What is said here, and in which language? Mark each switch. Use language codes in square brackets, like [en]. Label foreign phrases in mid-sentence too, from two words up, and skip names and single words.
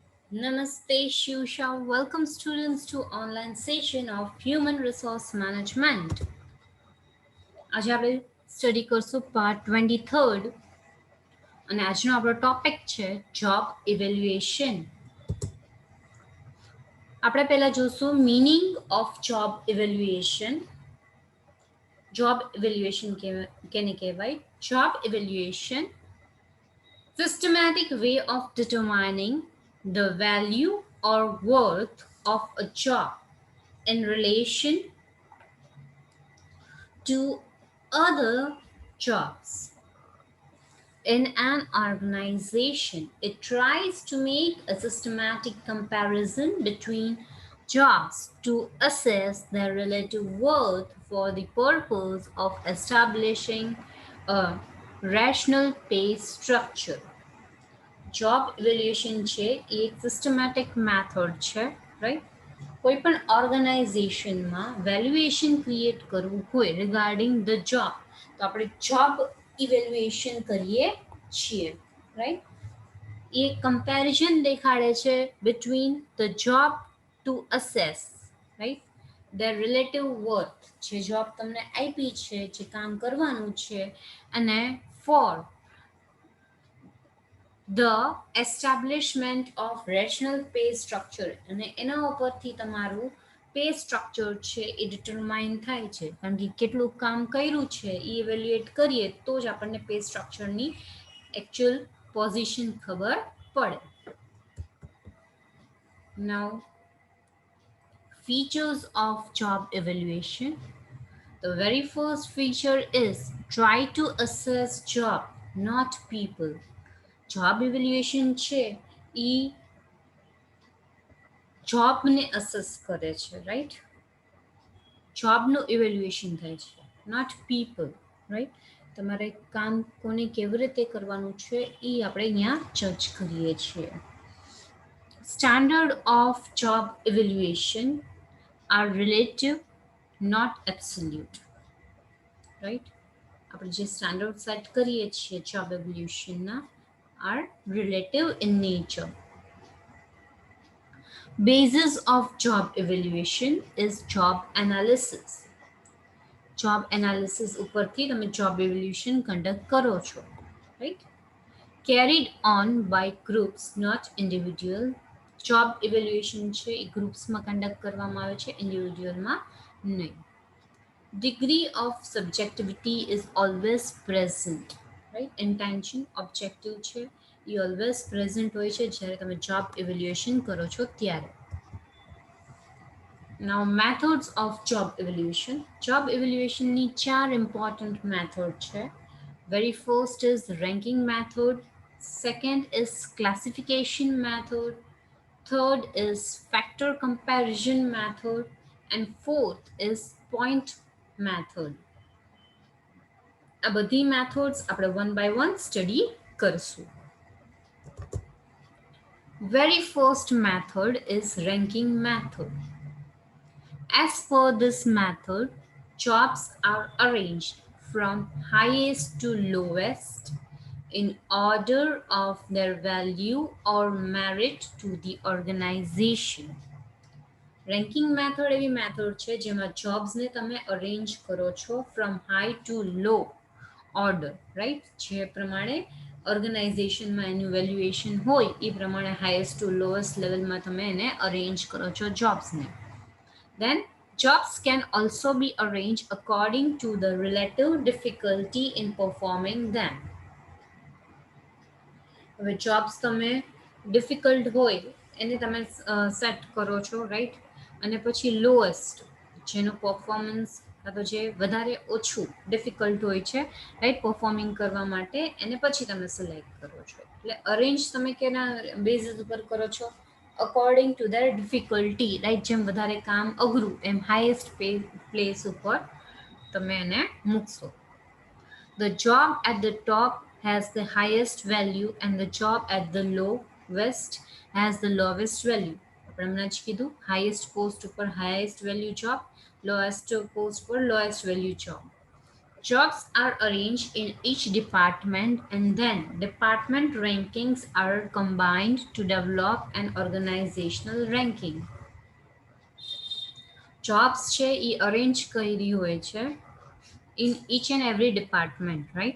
[en] Namaste Shusha. Welcome students to online session of Human Resource Management. [gu] આજે આપણે સ્ટડી કરશું પાર્ટ 23rd અને આજનો આપણો ટોપિક છે [en] job evaluation. [gu] આપણે પહેલા જોશું [en] meaning of job evaluation. job evaluation [gu] કેને કહેવાય? [en] job evaluation systematic way of determining the value or worth of a job in relation to other jobs. In an organization, it tries to make a systematic comparison between jobs to assess their relative worth for the purpose of establishing a rational pay structure. job evaluation [gu] છે એ એક [en] systematic method [gu] છે, રાઈટ? કોઈ પણ ઓર્ગેનાઇઝેશનમાં [en] valuation create [gu] કરવું હોય [en] regarding the job [gu] તો આપણે [en] job evaluation [gu] કરીએ છીએ, રાઈટ? એ કમ્પેરિઝન દેખાડે છે [en] between the job to assess, right, the relative worth, [gu] જે જોબ તમને આપી છે, જે કામ કરવાનું છે, અને ફોર [en] the establishment of rational pay structure, [gu] અને એના ઉપરથી તમારું [en] pay structure [gu] છે એ ડિટરમાઇન થાય છે, કારણ કે કેટલું કામ કર્યું છે એ ઇવેલ્યુએટ કરીએ તો જ આપણને [en] pay structureની actual position [gu] ખબર પડે. [en] Now, features of job evaluation. The very first feature is try to assess job, not people. job evaluation [gu] છે એ [en] jobને assess [gu] કરે છે, રાઈટ? [en] jobનું evaluation [gu] થાય છે, [en] not people, right? [gu] તમારે કામ કોને કેવી રીતે કરવાનું છે એ આપણે અહીંયા જજ કરીએ છીએ. [en] standard of job evaluation are relative, not absolute, right? [gu] આપણે જે [en] standard set [gu] કરીએ છીએ [en] job evaluationના are relative in nature. Basis of job evaluation is job analysis. Job analysis [gu] ઉપરથી તમે [en] job evaluation conduct [gu] કરો છો, right? [en] Carried on by groups, not individual. Job evaluation [gu] છે એ ગ્રુપ્સમાં conduct કરવામાં આવે છે, ઇન્ડિવિડ્યુઅલમાં નહીં. [en] Degree of subjectivity is always present, right? Intention, objective [gu] છે એ [en] always present [gu] હોય છે જ્યારે તમે [en] job evaluation [gu] કરો છો ત્યારે. [en] now methods of job evaluation. job evaluationની [gu] 4 [en] important method [gu] છે. [en] very first is ranking method, second is classification method, third is factor comparison method, and fourth is point method. [gu] આ બધી મેથડ્સ આપણે [en] one by one [gu] સ્ટડી કરશું. [en] Very first method is ranking method. As per this method, jobs are arranged from highest to lowest in order of their value or merit to the organization. Ranking method [gu] એવી method છે જેમાં jobsને તમે arrange કરો છો [en] from high to low order, right? [gu] જે પ્રમાણે ઓર્ગેનાઇઝેશનમાં એનું વેલ્યુએશન હોય એ પ્રમાણે [en] highest to lowest levelમાં [gu] તમે એને અરેન્જ કરો છો જોબ્સને. [en] Then jobs can also be arranged according to the relative difficulty in performing them. [gu] હવે જોબ્સ તમે ડિફિકલ્ટ હોય એને તમે સેટ કરો છો, રાઈટ? અને પછી લોએસ્ટ જેનું પરફોર્મન્સ કાં તો જે વધારે ઓછું ડિફિકલ્ટ હોય છે, [en] right, performing [gu] કરવા માટે એને પછી તમે સિલેક્ટ કરો છો. એટલે અરેન્જ તમે કેના બેઝિસ ઉપર કરો છો? [en] according to their difficulty, right? [gu] જેમ વધારે કામ અઘરું એમ [en] highest place [gu] ઉપર તમે એને મૂકશો. [en] The job at the top has the highest value and the job at the lowest has the lowest value. [gu] આપણે હમણાં જ કીધું [en] highest post [gu] ઉપર [en] highest value job, lowest post [gu] પર [en] lowest value job. Jobs are arranged in each department and then department rankings are combined to develop an organizational ranking. [gu] Jobs છે એ અરેન્જ કરેલી હોય છે [en] in each and every department, right?